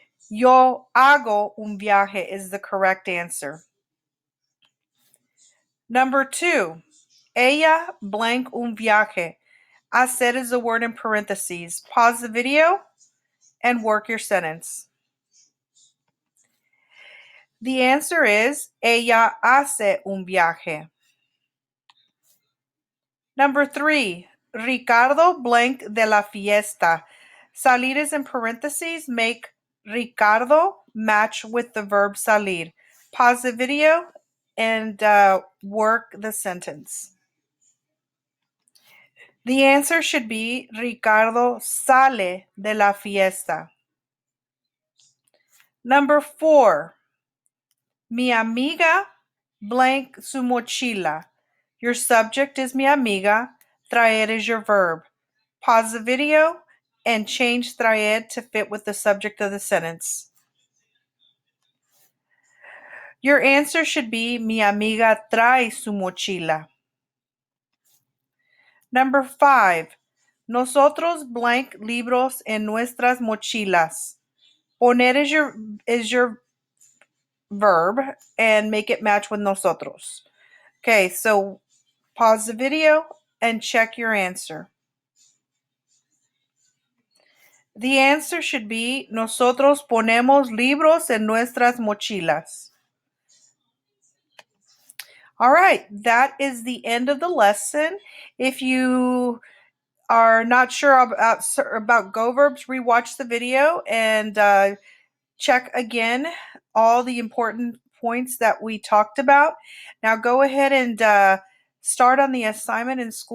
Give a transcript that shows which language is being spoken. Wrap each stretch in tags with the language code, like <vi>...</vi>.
<es>Yo hago un viaje</es> <en>is the correct answer. Number two,</en> <es>ella</es> <en>blank</en> <es>un viaje.</es> <en>Hacer is the word in parentheses. Pause the video and work your sentence. The answer is</en> <es>ella hace un viaje.</es> <en>Number three, Ricardo blank</en> <es>de la fiesta.</es> <en>Salir is in parentheses. Make Ricardo match with the verb salir. Pause the video and work the sentence. The answer should be Ricardo</en> <es>sale de la fiesta.</es> <en>Number four,</en> <es>mi amiga</es> <en>blank</en> <es>su mochila.</es> <en>Your subject is</en> <es>mi amiga.</es> <en>Traer is your verb. Pause the video and change traer to fit with the subject of the sentence. Your answer should be</en> <es>mi amiga trae su mochila.</es> <en>Number five,</en> <es>nosotros</es> <en>blank</en> <es>libros en nuestras mochilas.</es> <en>Poner is your verb and make it match with nosotros. Okay, so pause the video and check your answer. The answer should be</en> <es>nosotros ponemos libros en nuestras mochilas.</es> <en>All right, that is the end of the lesson. If you are not sure about go verbs, rewatch the video and check again all the important points that we talked about. Now go ahead and start on the assignment in school.</en>